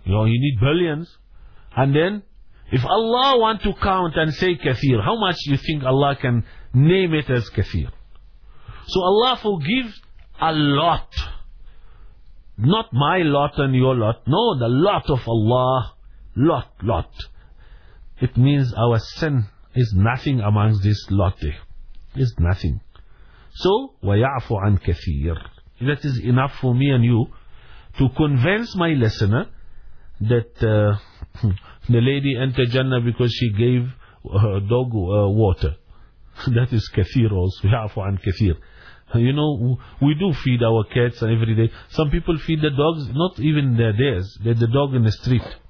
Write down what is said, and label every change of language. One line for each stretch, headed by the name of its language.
English: You know, he need billions. And then if Allah want to count and say kathir, how much you think Allah can name it as kathir? So Allah forgives a lot. Not my lot and your lot. No, the lot of Allah. Lot. It means our sin is nothing amongst this lot. It's nothing.
Arabic: So, وَيَعْفُ عَنْ كَثِيرٍ.
English: That is enough for me and you to convince my listener that the lady entered Jannah because she gave her dog water. That is كثير also.
Arabic: يَعْفُ عَنْ كَثِيرٍ.
English: You know, we do feed our cats every day. Some people feed the dogs, not even theirs, but the dog in the street.